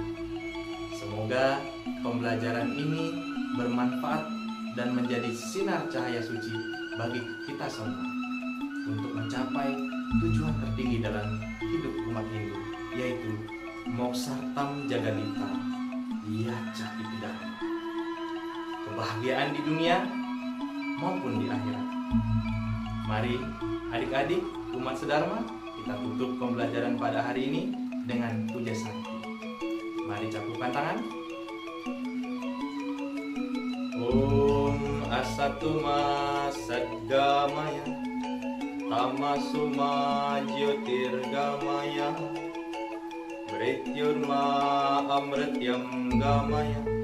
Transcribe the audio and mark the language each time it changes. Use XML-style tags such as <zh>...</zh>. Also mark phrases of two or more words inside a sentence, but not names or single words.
<id>Semoga pembelajaran ini bermanfaat dan menjadi sinar cahaya suci bagi kita semua untuk mencapai tujuan tertinggi dalam hidup umat Hindu, yaitu Moksartam Jagadita Yaca Ipidana. Kebahagiaan di dunia maupun di akhirat. Mari adik-adik umat sedharma, kita tutup pembelajaran pada hari ini dengan puja sakti. Mari capupkan tangan.</id> <sa>ॐ असतो मा सद्गमय तमसो मा ज्योतिर्गमय मृत्योर्मा अमृतं गमय</sa>